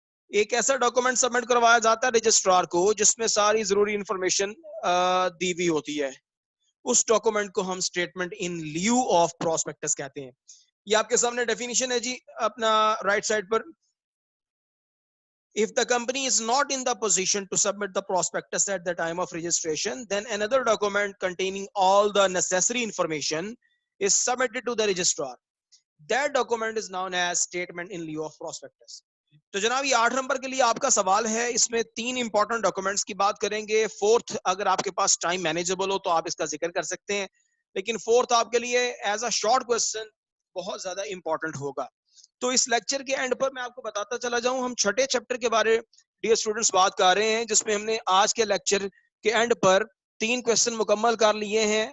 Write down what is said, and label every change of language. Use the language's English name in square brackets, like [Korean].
[Urdu] ایک ایسا document submit کروایا جاتا ہے رجسٹرار کو جس میں ساری ضروری انفارمیشن دی ہوئی ہوتی ہے. اس ڈاکومنٹ کو ہم statement in leave of prospects کہتے ہیں. یہ آپ کے سامنے ڈیفینیشن ہے جی اپنا right side per. [English] If the company is not in the position to submit the prospectus at the time of registration, then another document containing all the necessary information is submitted to the registrar. That document is known as statement in lieu of prospectus. [Urdu] تو جناب یہ 8 number کے لیے آپ کا سوال ہے. اس میں 3 امپورٹنٹ ڈاکومنٹس کی بات کریں گے. فورتھ اگر آپ کے پاس ٹائم مینیجبل ہو تو آپ اس کا ذکر کر سکتے ہیں, لیکن فورتھ آپ کے لیے ایز اے شارٹ کوسچن بہت زیادہ امپورٹنٹ ہوگا. تو اس لیکچر کے اینڈ پر میں آپ کو بتاتا چلا جاؤں, ہم چھٹے چیپٹر کے بارے ڈیئر اسٹوڈنٹس بات کر رہے ہیں, جس میں ہم نے آج کے لیکچر کے اینڈ پر 3 کوسچن مکمل کر لیے ہیں.